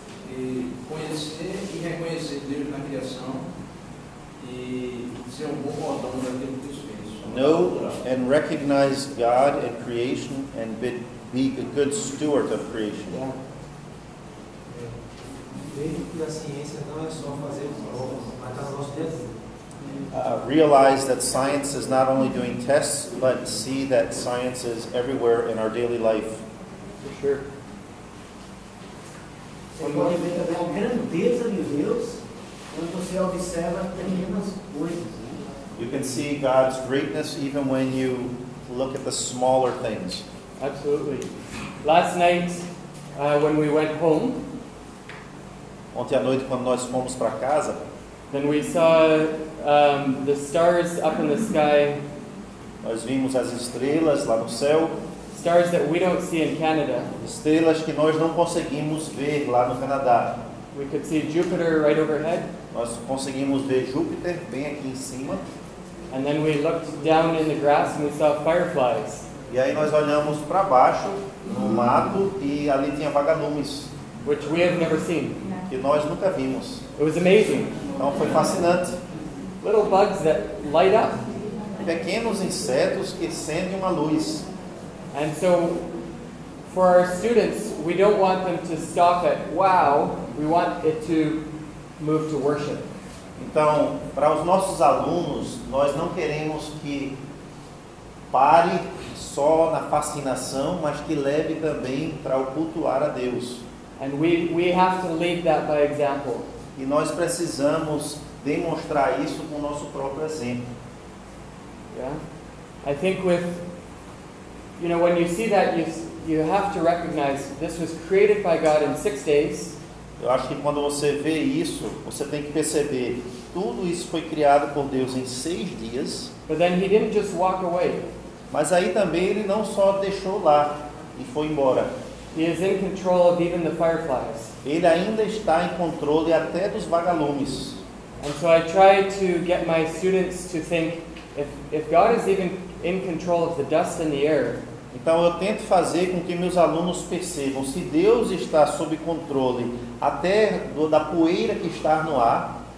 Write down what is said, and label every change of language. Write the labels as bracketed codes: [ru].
[pt] E conhecer e reconhecer Deus na criação e ser bom mordomo daquilo que Deus fez. [en] Know and recognize God in creation and be a good steward of creation. Yeah. [pt] Ver que a ciência não é só fazer provas, mas está no nosso dentro. [en] Realize that science is not only doing tests, but see that science is everywhere in our daily life. For sure. [pt] Você pode ver também a grandeza de Deus quando você observa pequenas coisas. [en] You can see God's greatness even when you look at the smaller things. Absolutely. Last night, when we went home, [pt] Ontem à noite, quando nós fomos para casa, [en] then we saw the stars up in the sky, [pt] nós vimos as estrelas lá no céu, [en] stars that we don't see in Canada. [pt] estrelas que nós não conseguimos ver lá no Canadá. [en] We could see Jupiter right overhead, [pt] Nós conseguimos ver Júpiter bem aqui em cima, [en] and then we looked down in the grass and we saw fireflies. [pt] e aí nós olhamos para baixo, no mato, e ali tinha vagalumes, [en] Which we have never seen. [pt] que nós nunca vimos. [en] It was amazing. [pt] Então foi fascinante. [en] Little bugs that light up. [pt] Pequenos insetos que acendem uma luz. [en] And so, for our students, we don't want them to stop at wow. We want it to move to worship. [pt] Então, para os nossos alunos, nós não queremos que pare só na fascinação, mas que leve também para o cultuar a Deus. [en] And we have to lead that by example. [pt] E nós precisamos demonstrar isso com o nosso próprio exemplo. [en] Yeah? I think when you see that, you have to recognize this was created by God in 6 days. [pt] Eu acho que quando você vê isso, você tem que perceber, tudo isso foi criado por Deus em 6 dias. [en] But then He didn't just walk away. [pt] Mas aí também Ele não só deixou lá e foi embora. [en] He is in control of even the fireflies. [pt] Ele ainda está em controle até dos vagalumes. [en] And so I try to get my students to think, if God is even in control of the dust in the air, [pt] Então eu tento fazer com que meus alunos percebam, se Deus está sob controle até da poeira que está no ar,